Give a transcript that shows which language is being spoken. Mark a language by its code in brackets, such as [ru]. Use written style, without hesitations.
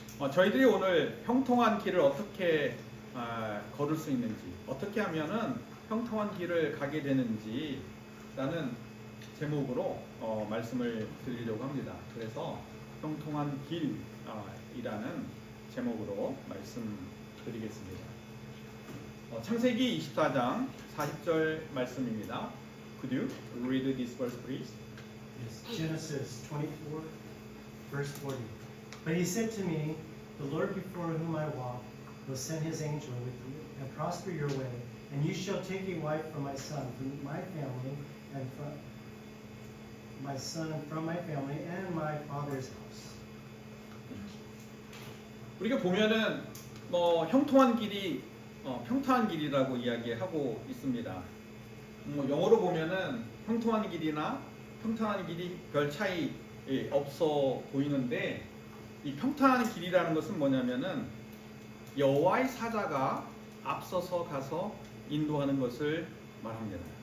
[ko] 저희들이 오늘 형통한 길을 어떻게 걸을 수 있는지, 어떻게 하면은 형통한 길을 가게 되는지 라는 제목으로 말씀을 드리려고 합니다. 그래서 형통한 길이라는 제목으로 말씀드리겠습니다. 창세기 24장 40절 말씀입니다. [en] Could you read this verse, please? Yes. Genesis 24, verse 40. But he said to me, the Lord before whom I walk will send his angel with you and prosper your way, and you shall take a wife from my son, from my family, and from my son, from my family, and my father's house. [ko] 우리가 보면은 형통한 길이 평탄한 길이라고 이야기하고 있습니다. 영어로 보면은 형통한 길이나 평탄한 길이 별 차이 없어 보이는데 이 평탄한 길이라는 것은 뭐냐면은 여호와의 사자가 앞서서 가서 인도하는 것을 말합니다.